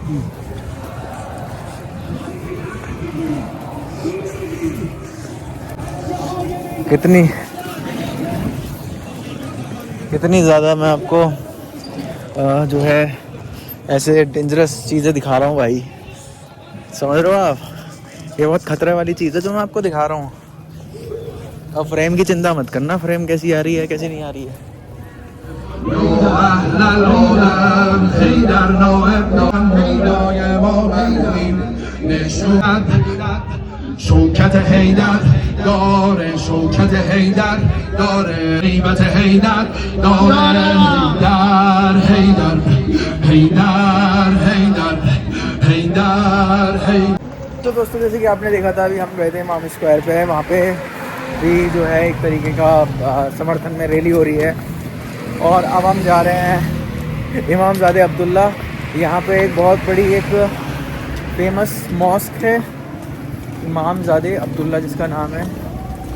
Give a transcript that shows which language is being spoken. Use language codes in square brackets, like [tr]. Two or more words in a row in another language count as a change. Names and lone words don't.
[hi] कितनी ज़्यादा मैं आपको जो है ऐसे डेंजरस चीज़ें दिखा रहा हूँ भाई, समझ रहे हो आप? ये बहुत ख़तरे वाली चीज़ है जो मैं आपको दिखा रहा हूँ। अब फ्रेम की चिंता मत करना, फ्रेम कैसी आ रही है कैसी नहीं आ रही है। [fa] شوکت حیدر داره شوکت حیدر داره غیبت حیدر داره حیدر حیدر حیدر حیدر حیدر حیدر। [hi] तो दोस्तों जैसे कि आपने देखा था, अभी हम गए थे इमाम स्क्वायर पे, वहाँ पे भी जो है एक तरीके का समर्थन में रैली हो रही है। और अब हम जा रहे हैं इमामज़ादे अब्दुल्ला। यहाँ पे एक बहुत बड़ी एक फेमस मॉस्क है, इमामज़ादे अब्दुल्ला जिसका नाम है।